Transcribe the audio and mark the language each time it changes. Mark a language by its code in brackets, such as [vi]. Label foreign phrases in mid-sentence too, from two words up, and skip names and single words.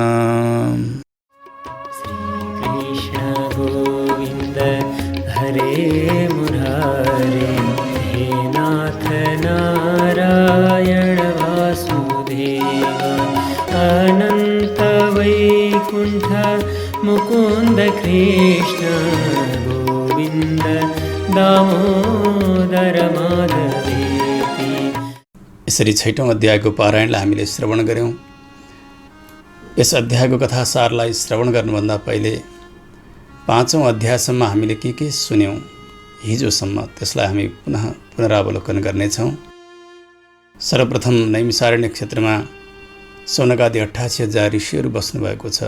[sa] हरे मुरारे हे नाथ नारायण वासुदेव अनंत वैकुंठ मुकुंद कृष्ण गोविंद दामोदर माधवेति। [ne] यसरी 6औं अध्यायको पारायणलाई हामीले श्रवण गर्यौं। यस अध्यायको कथासारलाई श्रवण गर्नुभन्दा पहिले 5औं अध्यायसम्म हामीले के सुन्यौं हिजोसम्म त्यसलाई हामी पुनः पुनरावलोकन गर्नेछौँ। सर्वप्रथम नैमिषारण्य क्षेत्रमा सौनकादि 88,000 ऋषिहरू बस्नुभएको छ।